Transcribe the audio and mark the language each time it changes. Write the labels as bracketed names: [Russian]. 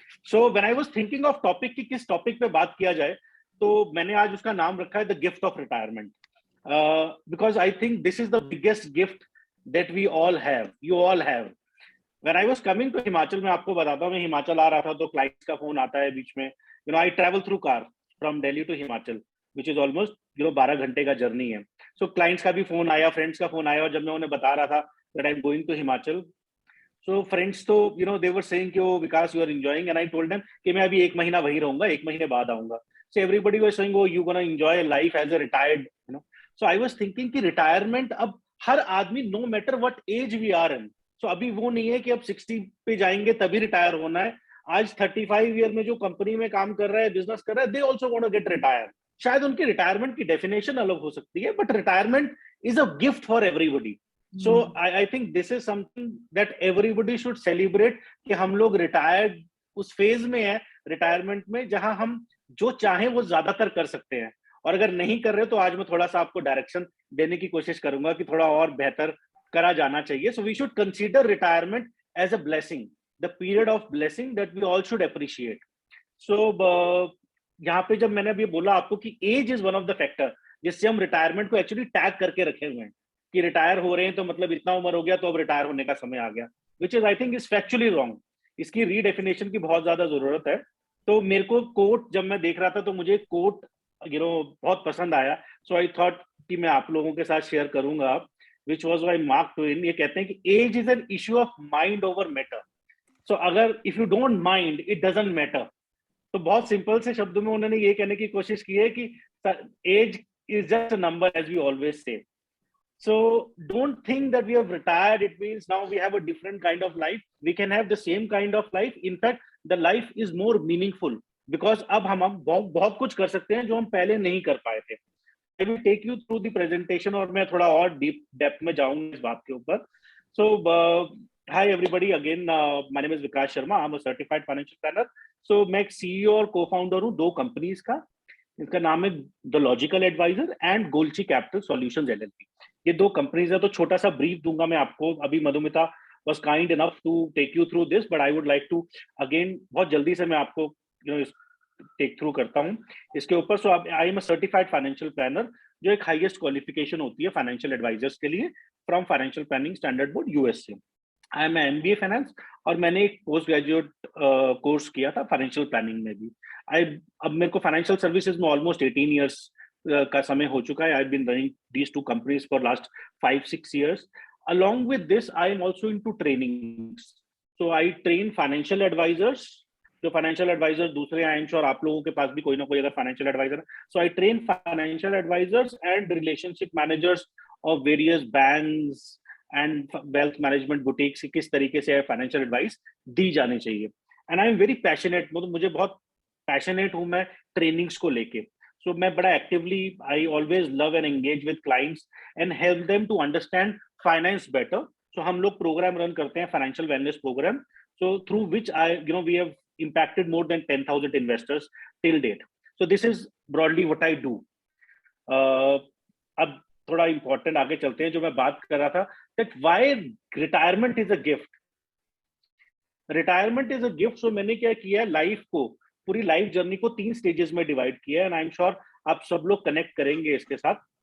[English] So when I was thinking of topic [Hindi] कि किस topic पे बात किया जाए, तो मैंने आज उसका नाम रखा है The Gift of Retirement. [English] Because I think this is the biggest gift that we all have. You all have. When I was coming to Himachal, [Hindi] मैं आपको बताता हूँ, मैं हिमाचल आ रहा था तो क्लाइंट्स का फोन आता है बीच में. [English] I travel through car from Delhi to Himachal, which is almost 12 [Hindi] घंटे का जर्नी है. So क्लाइंट्स का भी फोन आया, फ्रेंड्स का फोन आया, और जब मैं उन्हें बता रहा था [English] that I'm going to Himachal, so friends [Hindi] तो [English] they were saying [Hindi] कि [English] oh Vikas you are enjoying, and I told them [Hindi] कि मैं अभी 1 महीना वहीं रहूंगा, 1 महीने बाद आऊंगा. [English] So everybody was saying oh you gonna enjoy life as a retired, So I was thinking कि retirement [Hindi] अब हर आदमी [English] no matter what age we are in, so [Hindi] अभी वो नहीं है कि अब 60 पे जाएंगे तभी रिटायर होना है. आज 35 ईयर में जो कंपनी में काम कर रहा है, बिजनेस कर रहा है, [English] they also want to get retired. [Hindi] शायद उनकी रिटायरमेंट की डेफिनेशन अलग हो सकती है, [English] But retirement is a gift for everybody. So I think this is something that everybody should celebrate [Hindi] कि हम लोग रिटायर्ड उस फेज में है रिटायरमेंट में जहां हम जो चाहें वो ज्यादातर कर सकते हैं, और अगर नहीं कर रहे तो आज मैं थोड़ा सा आपको डायरेक्शन देने की कोशिश करूंगा कि थोड़ा और बेहतर करा जाना चाहिए. [English] So we should consider retirement as a blessing, the period of blessing that we all should appreciate. [Hindi] So यहाँ पे जब मैंने अभी बोला आपको कि [English] age is one of the factor [Hindi] जिससे हम रिटायरमेंट को एक्चुअली टैग करके रखे हुए हैं कि रिटायर हो रहे हैं तो मतलब इतना उम्र हो गया तो अब रिटायर होने का समय आ गया, [English] Which is I think is factually wrong. [Hindi] इसकी रीडेफिनेशन की बहुत ज्यादा जरूरत है. तो मेरे को कोट जब मैं देख रहा था तो मुझे कोट बहुत पसंद आया. [English] so I thought [Hindi] कि मैं आप लोगों के साथ शेयर करूंगा, [English] which was by [Hindi] mark Twain. ये कहते हैं कि [English] Age is an issue of mind over matter. So अगर if you don't mind it doesn't matter. [Hindi] तो बहुत सिंपल से शब्दों में उन्होंने ये कहने की कोशिश की है कि [English] Age is just a number as we always say. So don't think that we have retired, it means now we have a different kind of life. We can have the same kind of life. In fact, the life is more meaningful because [Hindi] अब हम बहुत कुछ कर सकते हैं जो हम पहले नहीं कर पाए थे. [English] I will take you through the presentation [Hindi] और मैं थोड़ा और deep depth में जाऊंगा इस बात के ऊपर. [English] So hi everybody again, my name is Vikas Sharma. I'm a certified financial planner. [Hindi] So मैं एक CEO और co-founder हूँ 2 कंपनीज का. इसका नाम है the logical adviser and गोल्ची capital solutions LLP. ये 2 कंपनीज है. तो छोटा सा ब्रीफ दूंगा मैं आपको. अभी Madhumita [English] was kind enough to take you through this, but I would like to again [Hindi] बहुत जल्दी से मैं आपको टेक थ्रू करता हूँ इसके ऊपर. [English] so I am a certified financial planner, [Hindi] जो एक हाईएस्ट क्वालिफिकेशन होती है फाइनेंशियल एडवाइजर्स के लिए from financial planning standard board US से. [English] I am MBA finance [Hindi] और मैंने एक पोस्ट ग्रेजुएट कोर्स किया था फाइनेंशियल प्लानिंग में भी. अब मेरे को फाइनेंशियल सर्विसेज में ऑलमोस्ट 18 ईयर्स का समय हो चुका है. [English] I have been running these 2 companies for last 5-6 years. Along with this, I am also into trainings. So I train financial advisors. [Hindi] जो फाइनेंशियल एडवाइजर दूसरे [English] I am sure [Hindi] आप लोगों के पास भी कोई ना कोई अगर फाइनेंशियल एडवाइजर है. [English] so I train financial advisors and relationship managers of various banks and wealth management boutiques [Hindi] की किस तरीके से फाइनेंशियल एडवाइस दी जानी चाहिए. [English] and I am very passionate, [Hindi] मतलब मुझे बहुत पैशनेट हूं मैं ट्रेनिंग्स को लेके. [English] so [Hindi] मैं बड़ा [English] Actively I always love and engage with clients and help them to understand finance better. So [Hindi] हम लोग [English] Program run करते हैं financial wellness program, so through which I we have impacted more than 10,000 investors till date. So this is broadly what I do. [Hindi] अब थोड़ा important आगे चलते हैं. जो मैं बात कर रहा था [English] that why retirement is a gift. Retirement is a gift. [Hindi] So मैंने क्या किया, लाइफ को, पूरी लाइफ जर्नी को 3 स्टेजेस में डिवाइड किया है. [English] and I am sure [Hindi] आप सब लोग कनेक्ट करेंगे इसके साथ.